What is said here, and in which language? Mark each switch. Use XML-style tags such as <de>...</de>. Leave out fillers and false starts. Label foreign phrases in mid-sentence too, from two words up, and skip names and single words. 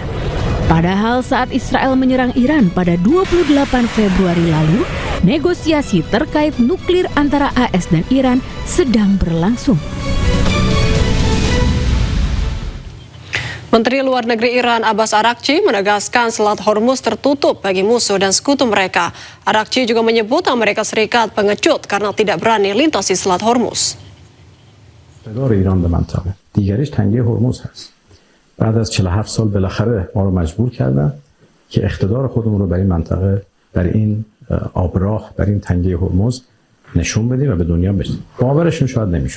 <id>Padahal saat Israel menyerang Iran pada 28 Februari lalu, negosiasi terkait nuklir antara AS dan Iran sedang berlangsung. Menteri Luar Negeri Iran Abbas Araghchi menegaskan Selat Hormuz tertutup bagi musuh dan sekutu mereka. Araghchi juga menyebut Amerika Serikat pengecut karena tidak berani lintasi Selat Hormuz.</id> <fa>ایران به منطقه دیگریش تنگه هرمز هست. بعد از 47 سال بالاخره ما رو مجبور کردن که اقتدار خودمون رو در این منطقه، در این آبراه، در این تنگه هرمز نشون بدیم و به دنیا بدیم. باورشون شاید نمیشد.</fa>